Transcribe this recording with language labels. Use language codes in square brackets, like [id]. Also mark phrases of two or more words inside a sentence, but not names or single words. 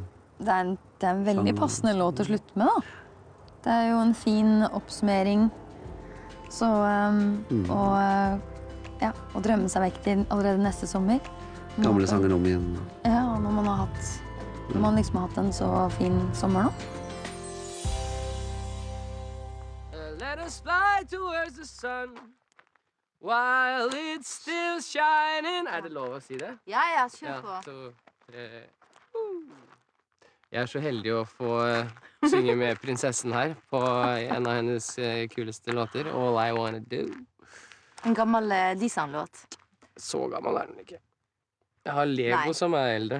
[no] Det er en veldig passende låt å slutte med, da. Det jo en fin oppsummering. Så, å drømme seg vekk til allerede neste sommer. Gamle sanger om igjen. Ja, når man liksom har hatt en så fin sommer nå. [en] Let us fly towards the sun while it's still shining. [no] Det lov å si det? Ja, kjør på. 1, 2, 3. Jeg så heldig å få synge med prinsessen her på en av hennes kuleste låter, All I Wanna Do. En gammel Disan-låt. Så gammel den ikke. Jeg har Lego som eldre.